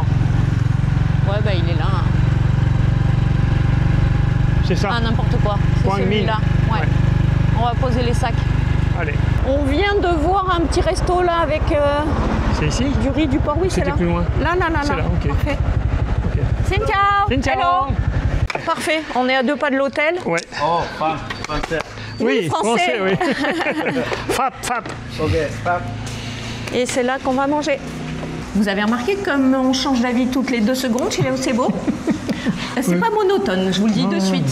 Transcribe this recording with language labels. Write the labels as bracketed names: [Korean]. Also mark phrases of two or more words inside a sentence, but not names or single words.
[French] Ouais, bah il est là. Hein. C'est ça. Ah, n'importe quoi. C'est celui-là. Ouais. On va poser les sacs. Allez. On vient de voir un petit resto là avec c'est ici du riz, du porc. Oui, c'est là. Plus loin. Là. C'est là, ok. Parfait. Okay. [Vietnamese] Xin chào. Xin chào. [French] Hello. Parfait. On est à 2 pas de l'hôtel. Ouais. Oh, français. Oui, français. oui. Fap. Ok, fap. Et c'est là qu'on va manger. Vous avez remarqué comme on change d'avis toutes les 2 secondes chez Léo Sebo? C'est pas monotone, je vous le dis de suite.